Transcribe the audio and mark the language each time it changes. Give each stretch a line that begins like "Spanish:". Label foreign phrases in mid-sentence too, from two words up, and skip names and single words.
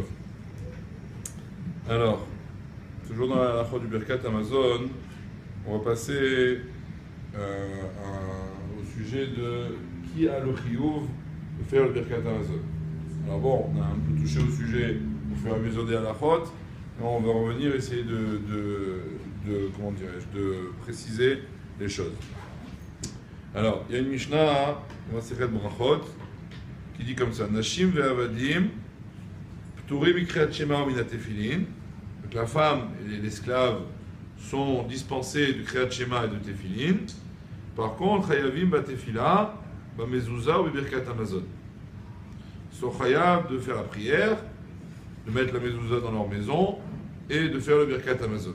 French: Alors, toujours dans la halakha du
Hebrew: ברכת המזון,
French: on va passer au sujet de qui a le chiyuv de faire le
Hebrew: ברכת המזון.
French: Alors bon, on a un peu touché au sujet au fur et à mesure des halakhot, et on va revenir essayer comment dirais-je, de préciser les choses. Alors, il y a une Mishnah, Masechet Brachot, qui dit comme ça:
Hebrew: נשים ועבדים פטורים מקריאת שמע ומן התפילין.
French: Donc la femme et l'esclave sont dispensés de
Hebrew: קריאת שמע
French: et de tefillin. Par contre,
Hebrew: חייבים בתפילה, במזוזה ou בברכת המזון.
French: Ils sont chayav de faire la prière, de mettre la mezouza dans leur maison et de faire le
Hebrew: ברכת המזון.